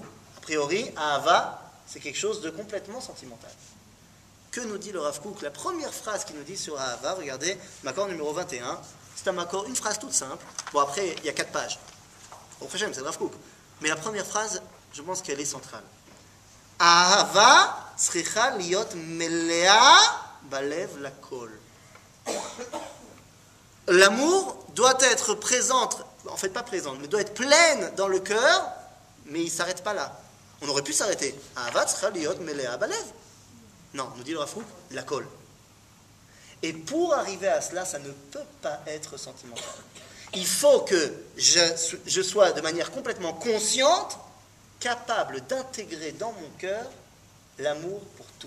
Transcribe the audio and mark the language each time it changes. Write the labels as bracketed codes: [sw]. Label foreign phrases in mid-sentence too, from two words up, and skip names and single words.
[fr] A priori, Ahava, c'est quelque chose de complètement sentimental. Que nous dit le Rav Kook? La première phrase qu'il nous dit sur Ahava, regardez, Makor numéro 21, c'est un Makor, une phrase toute simple. Bon, après, il y a 4 pages. Au Hashem, c'est le Rav Kook. Mais la première phrase, je pense qu'elle est centrale. [he] אהבה צריכה להיות מלאה בלב לכל. [fr] L'amour doit être présente, en fait pas présente, mais doit être pleine dans le cœur, mais il ne s'arrête pas là. On aurait pu s'arrêter. [he] אהבה צריכה להיות מלאה בלב. [fr] Non, nous dit le Rav Kook, lakol. Et pour arriver à cela, ça ne peut pas être sentimental. Il faut que je sois de manière complètement consciente, capable d'intégrer dans mon cœur l'amour pour tout.